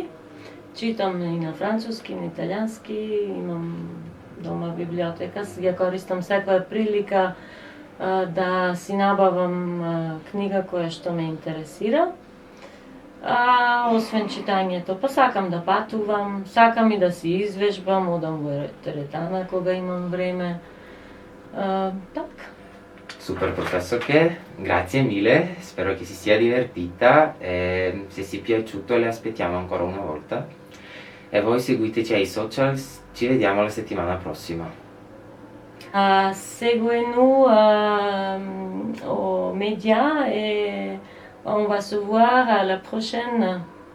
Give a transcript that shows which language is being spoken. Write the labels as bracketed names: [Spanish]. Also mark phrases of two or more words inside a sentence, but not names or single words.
[Macedonian] Читам и на француски, и на италијански, имам дома библиотека, ја користам секоја прилика да си набавам книга која што ме интересира. Освен читањето, па сакам да патувам, сакам и да си извежбам, одам во теретана кога имам време. Така. [Italian] Super professorke, grazie mille, spero che si sia divertita e se si è piaciuto le aspettiamo ancora una volta e voi seguiteci ai social, ci vediamo la settimana prossima. [French] Seguez-nous aux médias et on va se voir à la prochaine.